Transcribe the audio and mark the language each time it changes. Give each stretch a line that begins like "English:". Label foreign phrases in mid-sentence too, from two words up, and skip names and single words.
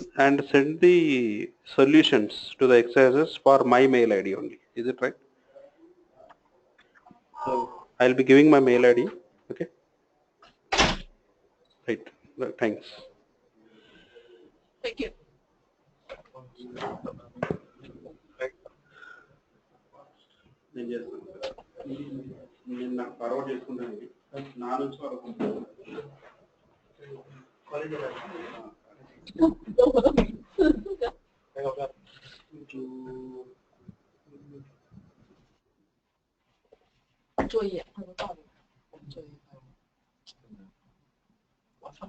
English: send the solutions to the exercises for my mail ID only. Is it right? So I'll be giving my mail ID. Okay. Right. Thanks. Thank you.
Telugu: నేను నాకు ఫార్వర్డ్ చేసుకుంటాను నా నుంచి వరకు
Chinese: 作业，他说到底作业。我操！